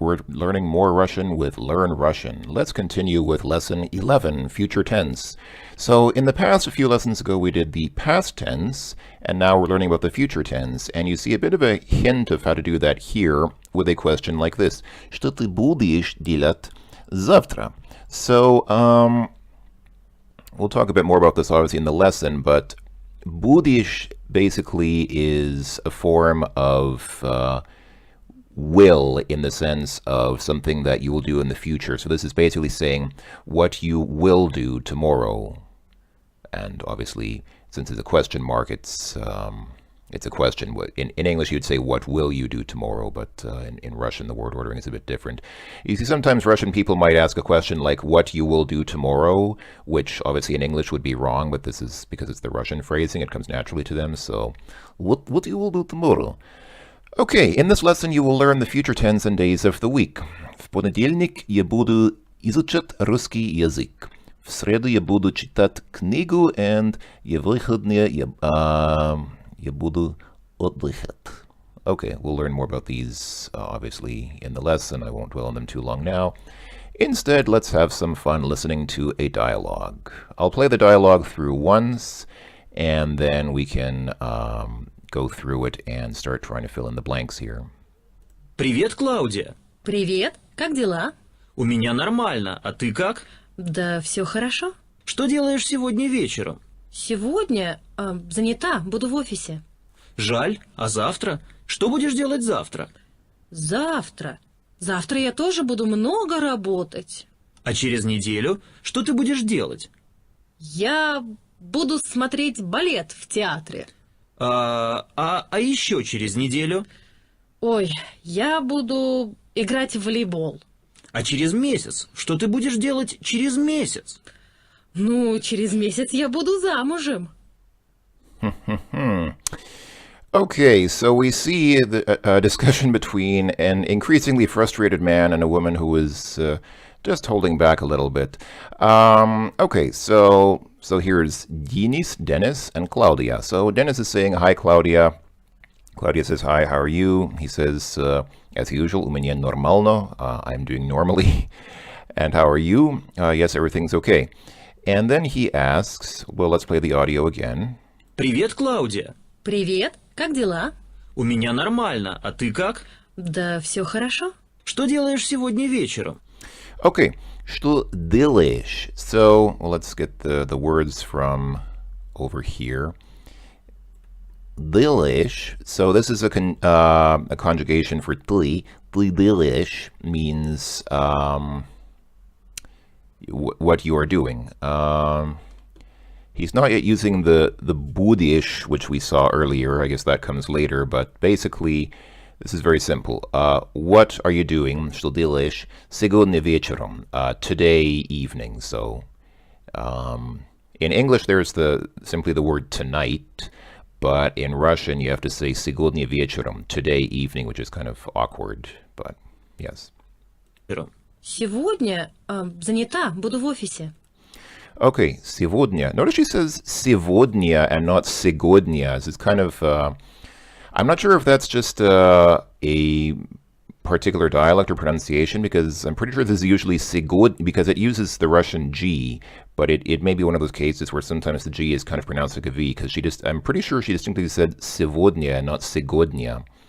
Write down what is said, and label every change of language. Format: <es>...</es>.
<en>We're learning more Russian with Learn Russian. Let's continue with lesson 11, future tense. So in the past, a few lessons ago, we did the past tense, and now we're learning about the future tense. And you see a bit of a hint of how to do that here with a question like this.</en> <ru>Что ты будешь делать завтра?</ru> <en>So, we'll talk a bit more about this obviously in the lesson, but будешь basically is a form of will in the sense of something that you will do in the future. So this is basically saying what you will do tomorrow. And obviously, since it's a question mark, it's a question. In English, you'd say, what will you do tomorrow? But in Russian, the word ordering is a bit different. You see, sometimes Russian people might ask a question like, what you will do tomorrow, which obviously in English would be wrong, but this is because it's the Russian phrasing. It comes naturally to them. So, what you will do tomorrow? Okay, in this lesson you will learn the future tense and days of the week.</en> <ru>В понедельник я буду изучать русский язык. В среду я буду читать книгу, and в выходные я буду отдыхать.</ru> <en>Okay, we'll learn more about these obviously in the lesson. I won't dwell on them too long now. Instead, let's have some fun listening to a dialogue. I'll play the dialogue through once, and then we can go through it and start trying to fill in the blanks here.</en> <ru>Привет, Клаудия. Привет, как дела? У меня нормально, а ты как? Да, все хорошо. Что делаешь сегодня вечером? Сегодня занята, буду в офисе. Жаль, а завтра? Что будешь делать завтра? Завтра я тоже буду много работать. А через неделю что ты будешь делать? Я буду смотреть балет в театре. А еще через неделю? Ой, я буду играть в волейбол. А через месяц? Что ты будешь делать через месяц? Ну, через месяц я буду замужем.</ru> <en>Okay, so we see a discussion between an increasingly frustrated man and a woman who is just holding back a little bit. Okay, so here's Dennis, and Claudia. So Dennis is saying, hi, Claudia. Claudia says, hi, how are you? He says, as usual,</en> <ru>у меня нормально.</ru> <en>I'm doing normally. And how are you? Yes, everything's okay. And then he asks, well, let's play the audio again.</en> <ru>Привет, Клаудия. Привет, как дела? У меня нормально, а ты как? Да, все хорошо. Что делаешь сегодня вечером? Okay, что делаешь?</ru> <en>So, well, let's get the words from over here. Делаешь. So this is a conjugation for ты. Ты делаешь means what you are doing. He's not yet using the будешь, which we saw earlier. I guess that comes later, but basically this is very simple. What are you doing?</en> <ru>Что делаешь? Сегодня вечером.</ru> <en>Today evening. So in English there's simply the word tonight, but in Russian you have to say</en> <ru>сегодня вечером,</ru> <en>today evening, which is kind of awkward, but yes.</en> <ru>Сегодня занята, буду в офисе.</ru> <en>Okay, сегодня. Notice she says сегодня and not сегодня. It's kind of I'm not sure if that's just a particular dialect or pronunciation, because I'm pretty sure this is usually сегодня, because it uses the Russian G, but it may be one of those cases where sometimes the G is kind of pronounced like a V, because I'm pretty sure she distinctly said сегодня and not сегодня.</en>